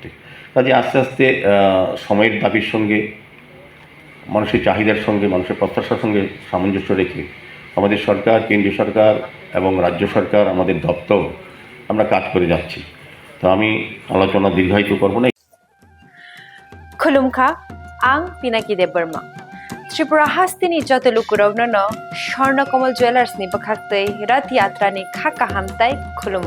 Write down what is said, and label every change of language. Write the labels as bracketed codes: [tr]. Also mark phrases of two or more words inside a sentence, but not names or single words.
[bn] কাজে আস্তে আস্তে সময়ের দাবির সঙ্গে, মানুষের চাহিদার সঙ্গে, মানুষের প্রত্যাশার সঙ্গে সামঞ্জস্য রেখে আমাদের সরকার, কেন্দ্রীয় সরকার এবং রাজ্য সরকার, আমাদের দপ্তর আমরা কাজ করে যাচ্ছি। তো আমি আলোচনা দীর্ঘায়িত করব না। [trp] खुलुमखा आं पिनाकी देब बर्मा त्रिपुरा हास्तिनि जतलुकुरावनो स्वर्णकमल ज्वेलार्सनि बखाक्तै रथ यात्रानि खाका हामताय खुलुमुं